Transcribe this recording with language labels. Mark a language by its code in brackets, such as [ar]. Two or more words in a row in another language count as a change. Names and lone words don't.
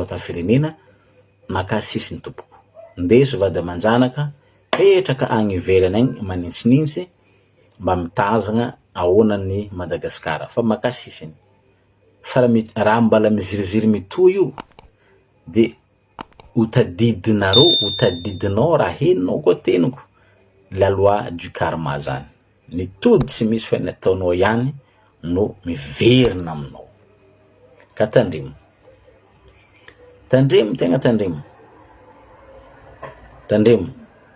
[mg] tamin'ny firenena makasisiny tompoko ndeso vady aman-janaka petraka agny ivelany agny manintsinintsy mba mitazagna ahoanany Madagascar fa makasisiny fa raha mbala miziriziry mitoy io de hotadidinareo hotadidinao raha heninao koa teniko [fr] la loi du karma [mg] zany. Ny tody tsy misy fa ny ataonao ihany no miverina aminao. Ka tandremo. Tandremo tegna tandremo. Tandremo.